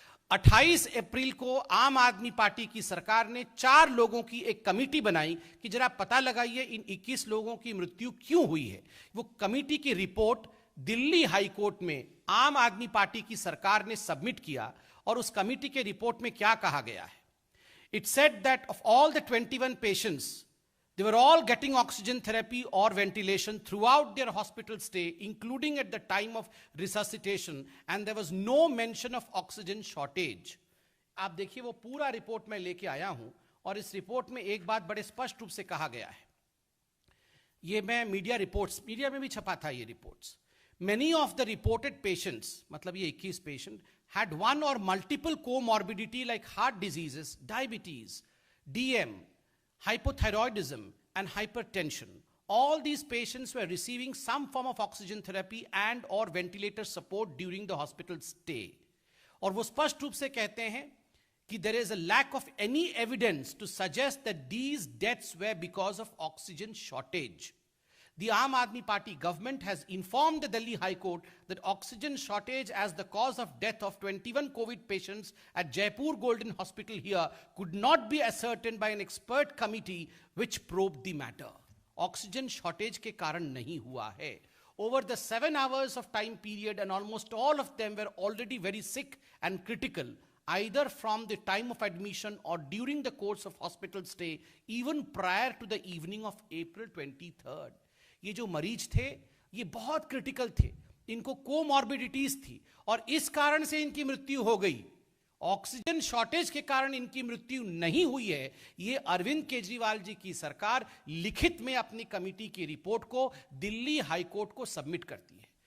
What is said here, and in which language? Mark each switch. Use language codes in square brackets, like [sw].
[hi] 28 अप्रैल को आम आदमी पार्टी की सरकार ने 4 लोगों की एक कमेटी बनाई कि जरा पता लगाइए इन 21 लोगों की मृत्यु क्यों हुई है। वो कमेटी की रिपोर्ट दिल्ली हाई कोर्ट में आम आदमी पार्टी की सरकार ने सबमिट किया। और उस कमेटी के रिपोर्ट में क्या कहा गया है? [en] It said that of all the 21 patients they were all getting oxygen therapy or ventilation throughout their hospital stay, including at the time of resuscitation, and there was no mention of oxygen shortage. [hi] आप देखिए वो पूरा report मैं लेके आया हूं और इस रिपोर्ट में एक बात बड़े स्पष्ट रूप से कहा गया है। ये मैं मीडिया में भी छपा था ये reports. [en] Many of the reported patients, [hi] मतलब ये 21 patient, [en] had one or multiple comorbidity like heart diseases, diabetes, DM, hypothyroidism and hypertension. All these patients were receiving some form of oxygen therapy and or ventilator support during the hospital stay. [hi] और वो स्पष्ट रूप से कहते हैं कि [en] there is a lack of any evidence to suggest that these deaths were because of oxygen shortage. The Aam Aadmi Party government has informed the Delhi High Court that oxygen shortage as the cause of death of 21 COVID patients at Jaipur Golden Hospital here could not be ascertained by an expert committee which probed the matter. [hi] Oxygen shortage के कारण नहीं हुआ है। [en] Over the 7 hours of time period, and almost all of them were already very sick and critical, either from the time of admission or during the course of hospital stay, even prior to the evening of April 23rd. [hi] ये जो मरीज थे ये बहुत critical थे, इनको comorbidities थी और इस कारण से इनकी मृत्यु हो गई। ऑक्सीजन शॉर्टेज के कारण इनकी मृत्यु नहीं हुई है, ये अरविंद केजरीवाल जी की सरकार लिखित में अपनी कमेटी की रिपोर्ट को दिल्ली हाईकोर्ट को सबमिट करती है।